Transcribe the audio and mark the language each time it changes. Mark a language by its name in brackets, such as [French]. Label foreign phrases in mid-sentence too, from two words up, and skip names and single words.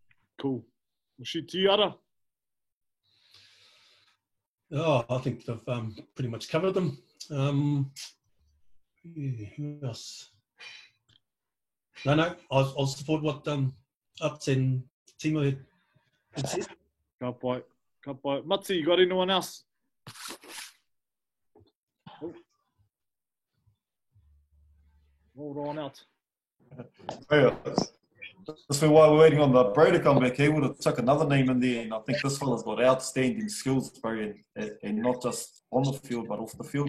[English] Cool. We'll shoot to you, Ara. Oh, I think they've pretty much covered them. Yeah, who else? No, I'll support what Ups and Timo had said. [Māori] Ka pai. [English] Matsi, you got anyone else? Oh. Hold on out. Yeah. Just for while we're waiting on the bro to come back, he would have took another name in there, and I think this fella's got outstanding skills, bro, and not just on the field but off the field.